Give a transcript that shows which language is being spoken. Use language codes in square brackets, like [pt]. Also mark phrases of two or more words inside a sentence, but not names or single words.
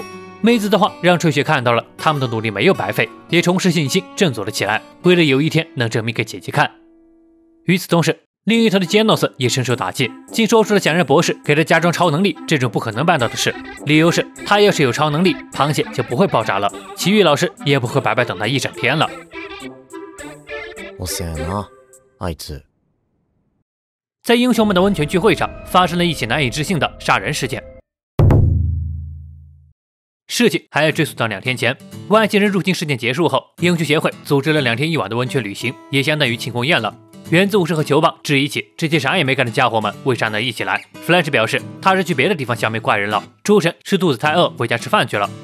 [zh] 妹子的话让吹雪看到了他们的努力没有白费，也重拾信心，振作了起来，为了有一天能证明给姐姐看。与此同时，另一头的杰诺斯也深受打击，竟说出了想让博士给他加装超能力这种不可能办到的事。理由是他要是有超能力，螃蟹就不会爆炸了，奇遇老师也不会白白等他一整天了。 [ja] 遅いな、あいつ。 [zh] 在英雄们的温泉聚会上，发生了一起难以置信的杀人事件。事情还要追溯到2天前，外星人入侵事件结束后，英雄协会组织了2天1晚的温泉旅行，也相当于庆功宴了。原子武士和球棒质疑起这些啥也没干的家伙们为啥能一起来。Flash 表示他是去别的地方消灭怪人了，诸神是肚子太饿回家吃饭去了。